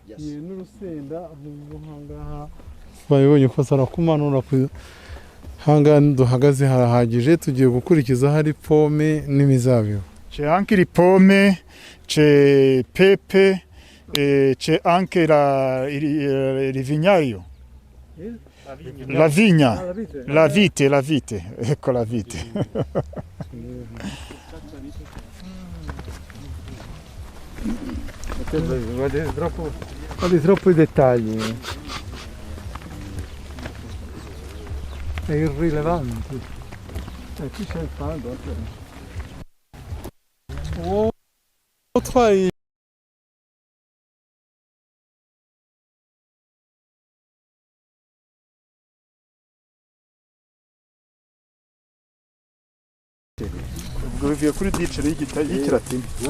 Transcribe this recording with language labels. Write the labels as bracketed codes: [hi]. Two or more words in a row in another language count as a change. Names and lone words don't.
[rw] N'urusenda ahangaha bayibonye ko sarakumanura ku hanga duhagaze harahagije, tugiye gukurikiza hari pome n'imizabibu. [it] c'è anche le pomme, c'è pepe, c'è anche il vignaio. La vigna, la vite, ecco la vite. Guardi troppo i dettagli. È irrilevante. Qui c'è il faldo. [rw] utwaye ubwo bivuye kuri dicere y'ikilatini.